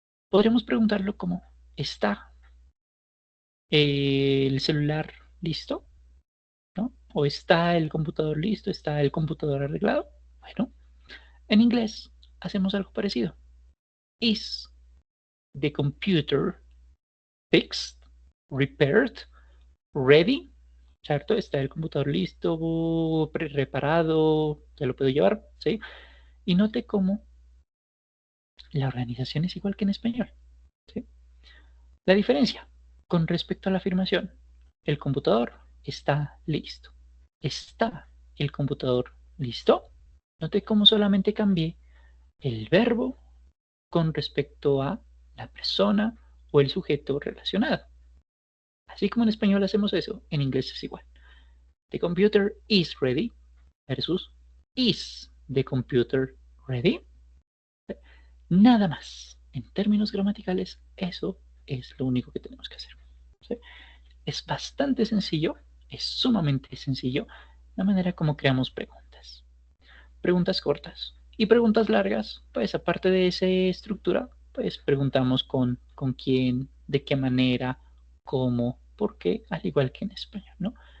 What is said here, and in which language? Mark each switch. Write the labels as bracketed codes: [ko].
[es] Podríamos preguntarlo como, ¿está el celular listo? ¿No? O ¿está el computador listo? ¿Está el computador arreglado? Bueno, en inglés hacemos algo parecido. [en] Is the computer fixed, repaired, ready? [es] ¿Cierto? ¿Está el computador listo, reparado? ¿Ya lo puedo llevar? ¿Sí? Y note cómo la organización es igual que en español. ¿Sí? La diferencia con respecto a la afirmación, el computador está listo. ¿Está el computador listo? Note cómo solamente cambié el verbo con respecto a la persona o el sujeto relacionado. Así como en español hacemos eso, en inglés es igual. [en] The computer is ready versus is the computer ready. [es] Nada más. En términos gramaticales, eso es lo único que tenemos que hacer. ¿Sí? Es bastante sencillo, es sumamente sencillo la manera como creamos preguntas. Preguntas cortas y preguntas largas, pues aparte de esa estructura, pues preguntamos con quién, de qué manera, cómo, por qué, al igual que en español, ¿no?